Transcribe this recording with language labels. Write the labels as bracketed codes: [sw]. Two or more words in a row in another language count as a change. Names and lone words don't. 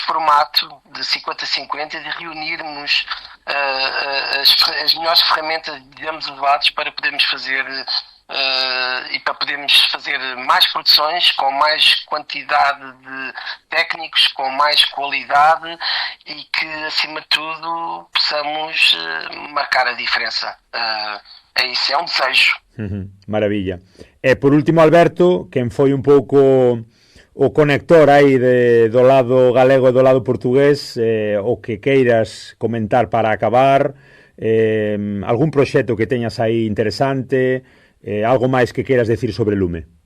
[pt] formato de 50-50, de reunirmos as melhores ferramentas, digamos, elevadas para podermos fazer e para podermos fazer mais produções com mais quantidade de técnicos, com mais qualidade e que, acima de tudo, possamos marcar a diferença. É isso, é um desejo. [gl] Maravilla. E por último, Alberto, quen foi un pouco o conector aí do lado galego e do lado portugués, o que queiras comentar para acabar, algún proxecto que teñas aí interesante, algo máis que queiras decir sobre Lume?